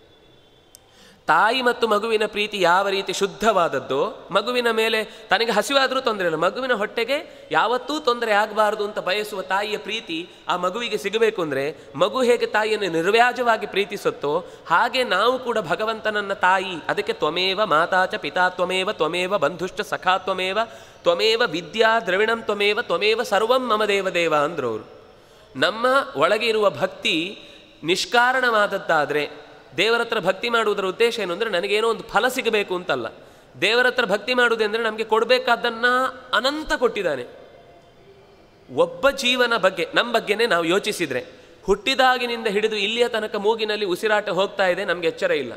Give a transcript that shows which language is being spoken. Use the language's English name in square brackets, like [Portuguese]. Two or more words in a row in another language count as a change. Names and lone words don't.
[Kannada] ತಾಯಿ ಮತ್ತು ಮಗುವಿನ ಪ್ರೀತಿ ಯಾವ ರೀತಿ ಶುದ್ಧವಾದದ್ದೋ, ಮಗುವಿನ ಮೇಲೆ ತನಗೆ ಹಸಿವಾದರೂ ತೊಂದರೆ ಇಲ್ಲ, ಮಗುವಿನ ಹೊಟ್ಟೆಗೆ ಯಾವತ್ತೂ ತೊಂದರೆ ಆಗಬಾರ್ದು ಅಂತ ಬಯಸುವ ತಾಯಿಯ ಪ್ರೀತಿ ಆ ಮಗುವಿಗೆ ಸಿಗಬೇಕು ಅಂದರೆ, ಮಗು ಹೇಗೆ ತಾಯಿಯನ್ನು ನಿರ್ವ್ಯಾಜವಾಗಿ ಪ್ರೀತಿಸುತ್ತೋ ಹಾಗೆ ನಾವು ಕೂಡ ಭಗವಂತನನ್ನ ತಾಯಿ. [Sanskrit] ಅದಕ್ಕೆ ತ್ವಮೇವ ಮಾತಾಚ ಪಿತಾ ತ್ವಮೇವ ತ್ವಮೇವ ಬಂಧುಶ್ಚ ಸಖಾ ತ್ವಮೇವ ತ್ವಮೇವ ವಿದ್ಯಾ ದ್ರವಿಣಂ ತ್ವಮೇವ ತ್ವಮೇವ ಸರ್ವಂ ಮಮ ದೇವದೇವ [Kannada] ಅಂದರು ಅವರು. ನಮ್ಮ ಒಳಗೆ ಇರುವ ಭಕ್ತಿ ನಿಷ್ಕಾರಣವಾದದ್ದಾದರೆ, ದೇವರ ಹತ್ರ ಭಕ್ತಿ ಮಾಡುವುದರ ಉದ್ದೇಶ ಏನು ಅಂದರೆ ನನಗೇನೋ ಒಂದು ಫಲ ಸಿಗಬೇಕು ಅಂತಲ್ಲ. ದೇವರ ಹತ್ರ ಭಕ್ತಿ ಮಾಡುವುದೆಂದರೆ ನಮಗೆ ಕೊಡಬೇಕಾದ್ದನ್ನು ಅನಂತ ಕೊಟ್ಟಿದ್ದಾನೆ. ಒಬ್ಬ ಜೀವನ ಬಗ್ಗೆ, ನಮ್ಮ ಬಗ್ಗೆನೇ ನಾವು ಯೋಚಿಸಿದರೆ, ಹುಟ್ಟಿದಾಗಿನಿಂದ ಹಿಡಿದು ಇಲ್ಲಿಯ ತನಕ ಮೂಗಿನಲ್ಲಿ ಉಸಿರಾಟ ಹೋಗ್ತಾ ಇದೆ, ನಮಗೆ ಎಚ್ಚರ ಇಲ್ಲ.